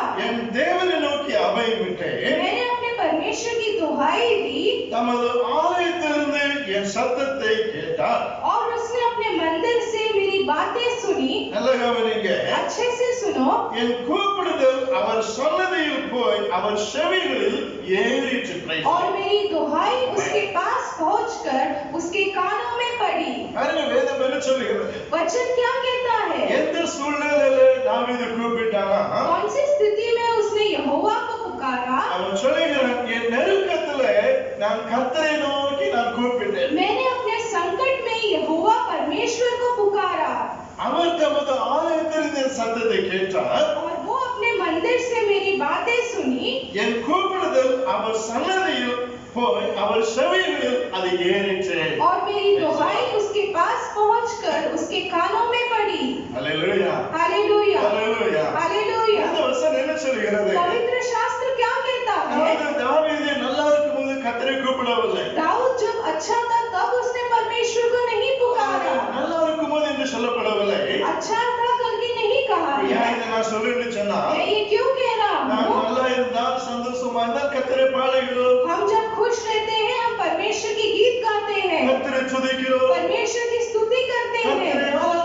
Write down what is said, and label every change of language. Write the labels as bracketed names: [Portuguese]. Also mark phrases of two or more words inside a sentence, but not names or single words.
[Tamil] என் தேவனை நோக்கி அபயமிட்டேன், [Hindi] मैंने अपने परमेश्वर की दुहाई दी [Tamil] தமது ஆலயத்திலிருந்து என் சத்தத்தை கேட்டார். [Hindi] और उसने अपने मंदिर से मेरी बातें सुनी। [Tamil] நல்ல கவனிங்க, [Hindi] अच्छे से सुनो, [Tamil] என் கூப்பிடுதல் அவர் சன்னதியில் போய் அவர் செவிகளில் ஏறிற்று. [Hindi] और मेरी दुहाई उसके पास पहुंचकर उसके कानों में पड़ी। [Tamil] பாருங்க வேதம் என்ன சொல்லுகிறது. [Hindi] वचन क्या कहता है, [Tamil] எந்த சூழ்நிலையிலே தாவீது கூப்பிட்டானா, [Hindi] कौन सी स्थिति में उसने यहोवा को पुकारा। [Tamil] அவன் சொல்லுகிறான், என் நெருக்கத்திலே நான் கர்த்தரை நோக்கி நான் கூப்பிட்டேன். [Hindi] मैंने अपने संकट में यहोवा परमेश्वर को पुकारा, [Tamil] அவர் தமது ஆலயத்திலிருந்து என் சத்தத்தை கேட்டார். [Hindi] और वो अपने मंदिर से मेरी बातें सुनी। [Tamil] என் கூப்பிடுதல் அவர் சன்னதியில் போய் அவர் செவிகளில் அது ஏறிற்று. [Hindi] और मेरी दुहाई उसके पास पहुंचकर उसके कानों में पड़ी। [Tamil] அல்லேலூயா, [Hindi] हालेलुया, [Tamil] அல்லேலூயா. [Hindi] हालेलुया। [Tamil] இந்த வசனம் என்ன சொல்கிறது? [Hindi] पवित्र शास्त्र क्या कहता है, [Tamil] அதாவது தாவீது நல்லா இருக்கும்போது கர்த்தரை கூப்பிடவில்லை. [Hindi] दाऊद जब अच्छा था तब उसने परमेश्वर को नहीं पुकारा। [Tamil] நல்லா இருக்கும்போது என்று சொல்லப்படவில்லை. [Hindi] अच्छा था करके नहीं कहा है। [Tamil] ஏன் இதை நான் சொல்றேன்னு சொன்னா, [Hindi] मैं ये क्यों कह रहा [Tamil] நான் [Hindi] हूँ, [Tamil] நல்லா இருந்தால் சந்தோஷமா இருந்தால் கர்த்தரை பாடுகிறோம், [Hindi] हम जब खुश रहते हैं हम परमेश्वर की गीत गाते हैं, [Tamil] கர்த்தரை துதிக்கிறோம், [Hindi] परमेश्वर की स्तुति करते [Tamil] கர்த்தரை [Hindi] हैं,